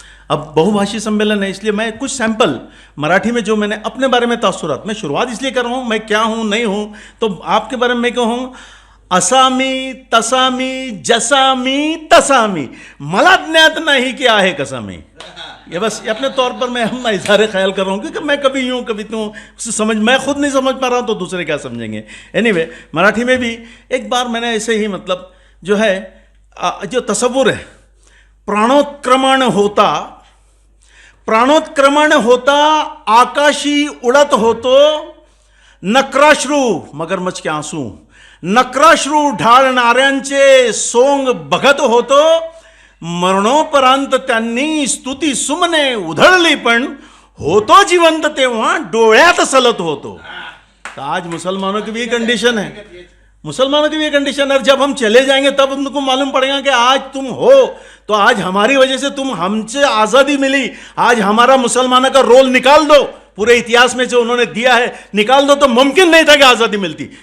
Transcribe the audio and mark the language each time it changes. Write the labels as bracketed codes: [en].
[hi] अब बहुभाषी सम्मेलन है, इसलिए मैं कुछ सैंपल मराठी में जो मैंने अपने बारे में तासुरात, मैं शुरुआत इसलिए कर रहा हूँ, मैं क्या हूँ नहीं हूँ, तो आपके बारे में कहूँ [mr] असामी तसामी जसामी तसामी, मला ज्ञात नहीं कि आहे कसामी। [hi] ये बस अपने तौर पर मैं हम इज़हार ख्याल कर रहा हूँ, क्योंकि मैं कभी यूँ कभी तू समझ, मैं खुद नहीं समझ पा रहा हूँ तो दूसरे क्या समझेंगे। एनीवे, मराठी में भी एक बार मैंने ऐसे ही मतलब जो है जो तसव्वुर है, [mr] प्राणोत्क्रमण होता, प्राणोत्क्रमण होता आकाशी उड़त होतो, नक्राश्रू [hi] मगरमच्छ के आंसू, [mr] नक्राश्रू ढाळणाऱ्यांचे सोंग बघत होतो, मरणोपरांत त्यांनी स्तुती सुमने उधळली पण होतो जिवंत तेव्हा डोळ्यात सलत होतो। [hi] तो आज मुसलमानों की भी कंडीशन है, मुसलमानों की भी कंडीशन है। जब हम चले जाएंगे तब उनको मालूम पड़ेगा कि आज तुम हो तो आज हमारी वजह से तुम, हमसे आज़ादी मिली, आज हमारा मुसलमानों का रोल निकाल दो, पूरे इतिहास में जो उन्होंने दिया है निकाल दो, तो मुमकिन नहीं था कि आज़ादी मिलती।